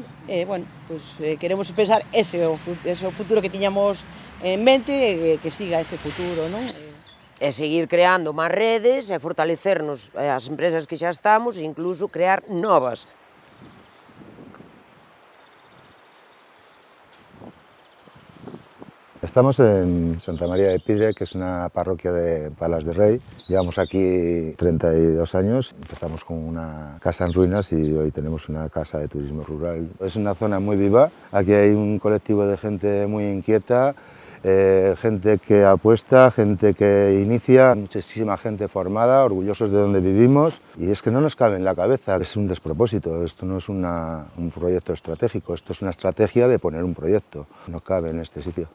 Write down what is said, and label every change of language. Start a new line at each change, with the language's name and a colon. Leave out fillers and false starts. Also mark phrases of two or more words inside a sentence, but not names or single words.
Galician: Bueno, pois, queremos pensar ese o futuro que tiñamos en mente, que siga ese futuro, non? E seguir creando máis redes e fortalecernos as empresas que xa estamos e incluso crear novas.
Spanish: Estamos en Santa María de Pidre, que es una parroquia de Palas de Rey. Llevamos aquí 32 años, empezamos con una casa en ruinas y hoy tenemos una casa de turismo rural. Es una zona muy viva, aquí hay un colectivo de gente muy inquieta, gente que apuesta, gente que inicia, muchísima gente formada, orgullosos de donde vivimos, y es que no nos cabe en la cabeza, es un despropósito, esto no es un proyecto estratégico, esto es una estrategia de poner un proyecto, no cabe en este sitio.